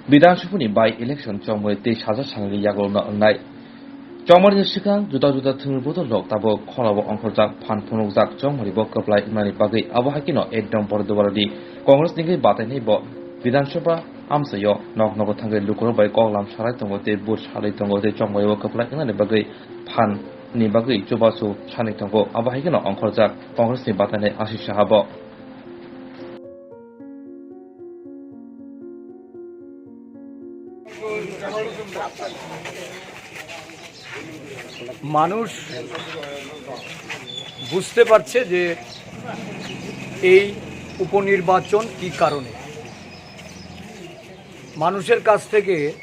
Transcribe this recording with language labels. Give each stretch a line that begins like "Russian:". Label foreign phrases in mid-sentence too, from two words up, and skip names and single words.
Bodo: বিধানসভাनि
English: by election
Bodo: चौमय 23,000 साननि यागलना अंनाय चौमरिनि सिगां जुदा जुदा थोंबोदो लक ताबो खलाबो अंखरजाक फान फुनुकजाक चौमरिबो कप्लाय इमानि बागै आबहाकिनो एकदम बरदवारदि कांग्रेस निगै बातायनाय ब विधानसभा आमसायो नक नक थांगै लुकुर बाय कगलाम साराय दंगो ते बुट साराय दंगो ते चौमरिबो कप्लाय इमानि बागै फान नि बागै जुबासु सानै दंगो आबहाकिनो अंखरजाक कांग्रेसनि बातायनाय आशिष साहाबो
Bangla: মানুষ বুঝতে পারছে যে এই উপনির্বাচন কি কারণে মানুষের কাছ থেকে